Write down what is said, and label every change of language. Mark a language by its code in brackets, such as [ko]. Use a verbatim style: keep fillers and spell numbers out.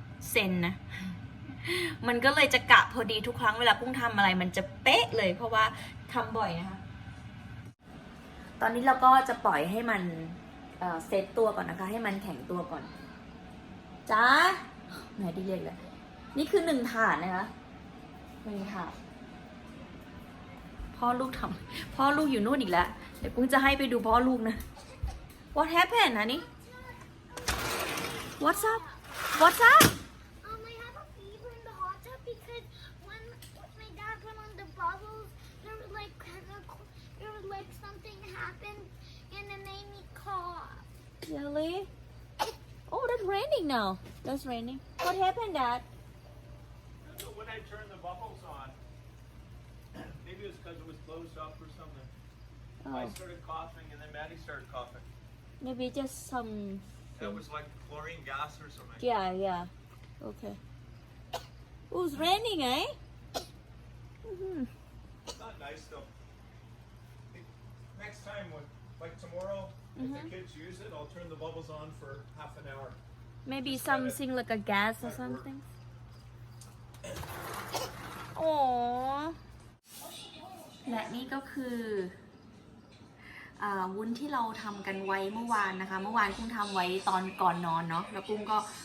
[th] เซนนะมันก็เลยจะกะพอดีทุกครั้งเวลากุ้งทำอะไรมันจะเป๊ะเลยเพราะว่าทำบ่อยนะคะตอนนี้เราก็จะปล่อยให้มันเอ่อเซตตัวก่อนนะคะให้มันแข็งตัวก่อนจ้าแหมดีเรียกเลยนี่คือหนึ่งถาดนะคะหนึ่งถาด พ่อลูกทำพ่อลูกอยู่นู่นอีกแล้วเดี๋ยวกุ้งจะให้ไปดูพ่อลูกนะ [en] What happened [th] นะนี่ [en] What's up What's up Um, I have a fever in the hot tub because when my dad put on the bubbles, there was like chemical, there was like something happened, and it made me cough. Really Oh that's raining now That's raining What happened Dad So when I turned the bubbles on, maybe it was because it was closed up or something. Oh. I started coughing, and then Maddie started coughing. Maybe just some That was like chlorine gas or something. Yeah yeah Okay Oh it's raining eh Mhm It's not nice though. I think next time, when, like tomorrow, if Mhm. the kids use it, I'll turn the bubbles on for half an hour. Maybe something like a gas or something Oh [th] และนี่ก็คืออ่าวุ้นที่เราทำกันไว้เมื่อวานนะคะเมื่อวานกุ้งทำไว้ตอนก่อนนอนเนาะแล้วกุ้งก็